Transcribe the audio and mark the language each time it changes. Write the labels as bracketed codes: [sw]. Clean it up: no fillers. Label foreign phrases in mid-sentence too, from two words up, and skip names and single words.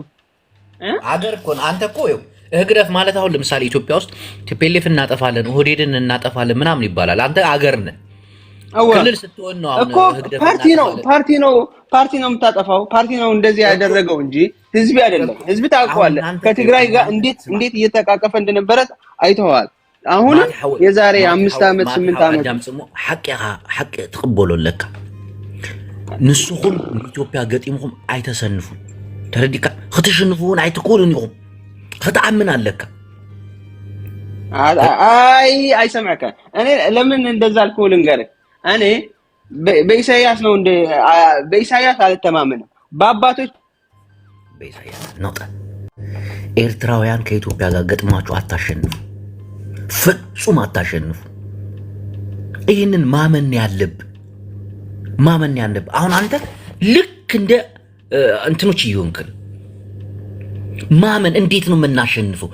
[am] አገር እኮ አንተ እኮ እግደፍ ማለት አሁን ለምሳሌ ኢትዮጵያ ውስጥ ቲፒኤልኤፍ እናጠፋለን፣ ኦህዴድን እናጠፋለን ምናምን ይባላል። አንተ አገር ነህ ክልል ስትሆን ነው አሁን እግደፍ ፓርቲ ነው የምታጠፋው። ፓርቲ ነው እንደዚህ ያደረገው እንጂ ህዝብ አይደለም። ህዝብ ታውቀዋለህ። ከትግራይ ጋር እንዴት እየተቃቀፈ እንደነበረ አይተዋል። አሁን የዛሬ 5 ዓመት 8 ዓመት [ti] ዳምጽሞ ሐቂ ተቀበሎ ለካ ንሱኹም ኢትዮጵያ ገጢምኩም አይተሰንፉን ተረዲካ ክትሽንፉን አይትኮሉን ይኹም ከተአምን አለካ [am] አይሰማካ እኔ ለምን እንደዛ አልኩህ ልንገርህ። እኔ በኢሳያስ ነው እንደ በኢሳያስ አልተማመንም። በአባቶች በኢሳያስ ነው ኤርትራውያን ከኢትዮጵያ ጋር ገጥማችሁ አታሸንፉ፣ ፍጹም አታሸንፉ። ይህንን ማመን ያለብህ አሁን አንተ ልክ እንደ እንትኖች እየሆንክን ማመን እንዴት ነው የምናሸንፈው?